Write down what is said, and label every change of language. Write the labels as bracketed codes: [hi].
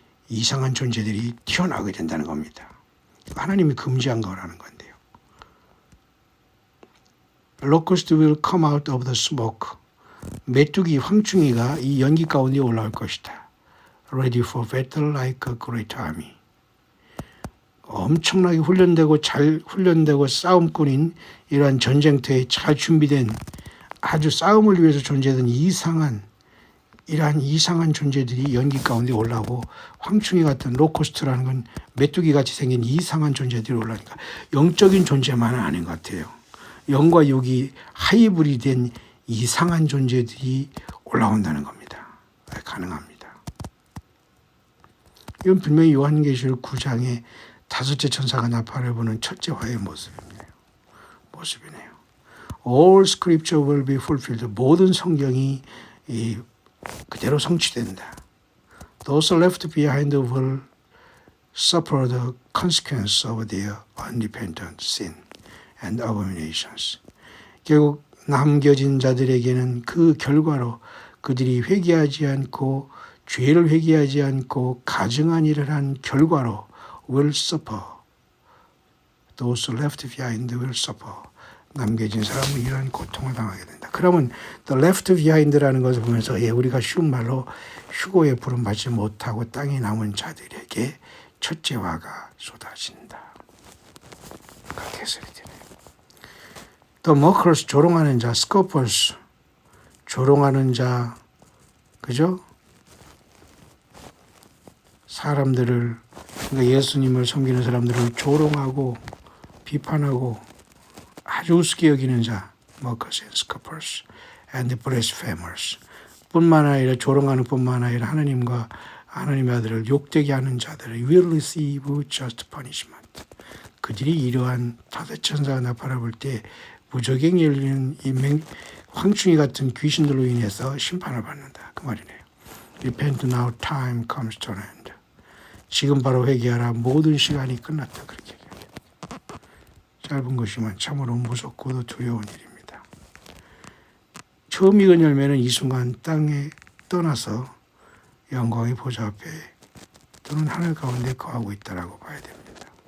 [ko] 이상한 존재들이 튀어나오게 된다는 겁니다. 하나님이 금지한 거라는 건데요. [en] Locust will come out of the smoke. [ko] 메뚜기, 황충이가 이 연기 가운데 올라올 것이다. [en] Ready for battle like a great army. [ko] 엄청나게 훈련되고 잘 훈련되고 싸움꾼인 이러한 전쟁터에 잘 준비된 아주 싸움을 위해서 존재하던 이러한 이상한 존재들이 연기 가운데 올라오고 황충이 같은 로코스트라는 건 메뚜기같이 생긴 이상한 존재들이 올라오니까 영적인 존재만은 아닌 것 같아요. 영과 육이 하이브리드된 이상한 존재들이 올라온다는 겁니다. 가능합니다. 이건 분명히 요한계시록 9장에 다섯째 천사가 나팔을 부는 첫째 화의 모습이네요. [en] All scripture will be fulfilled. [ko] 모든 성경이 그대로 성취된다. [en] Those left behind will suffer the consequence of their unrepentant sin and abominations. [ko] 결국 남겨진 자들에게는 그 결과로 그들이 회개하지 않고 죄를 회개하지 않고 가증한 일을 한 결과로 [en] will suffer. Those left behind will suffer. [ko] 남겨진 사람은 이러한 고통을 당하게 된다. 그러면 [en] the left behind [ko] 라는 것을 보면서 우리가 쉬운 말로 휴고에 부름받지 못하고 땅에 남은 자들에게 첫째 화가 쏟아진다. 그렇게 해석이 되네요. [en] The mockers, [ko] 조롱하는 자, [en] scoffers, [ko] 조롱하는 자, 그죠? 사람들을, 그러니까 예수님을 섬기는 사람들을 조롱하고 비판하고 아주 우습게 여기는 자, [en] mockers and scoffers and blasphemers. [ko] 뿐만 아니라 조롱하는 뿐만 아니라 하나님과 하나님의 아들을 욕되게 하는 자들을 [en] will receive just punishment. [ko] 그들이 이러한 다섯 천사가 나팔을 불 때 무적행 열리는 이 황충이 같은 귀신들로 인해서 심판을 받는다. 그 말이네요. [en] Repent now, time comes to an end. [ko] 지금 바로 회개하라. 모든 시간이 끝났다. 그렇게 얘기합니다. 짧은 것이면 참으로 무섭고도 두려운 일입니다. 처음 익은 열매는 이 순간 땅에 떠나서 영광의 보좌 앞에 또는 하늘 가운데 거하고 있다라고 봐야 됩니다.